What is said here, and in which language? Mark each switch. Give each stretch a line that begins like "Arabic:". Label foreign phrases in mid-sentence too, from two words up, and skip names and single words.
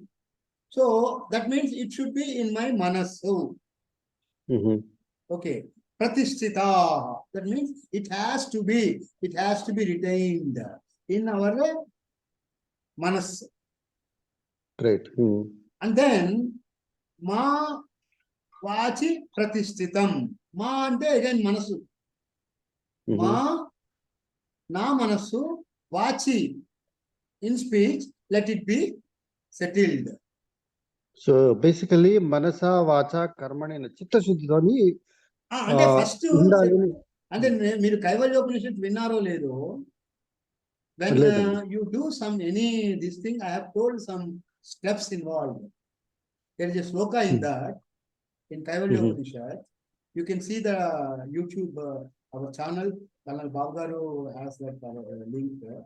English: So that means it should be in my manasu.
Sanskrit: Okay. Pratishtita.
English: That means it has to be retained in our manas. Great. And then
Sanskrit: ma vachi pratishtitam.
Telugu: Ma ante again manasu. Ma na manasu vachi.
English: In speech, let it be settled. So basically,
Sanskrit: Manasa, Vacha, Karmani, Chitta Shuddhani.
English: And first, and then
Telugu: మీరు కైవల్యోపనిషత్ విన్నారో లేదో,
English: when you do this thing, I have told some steps involved. There is a sloka in that, in Kaivalyopanishad. You can see the YouTube, our channel, Kanal Babgaru has that link there.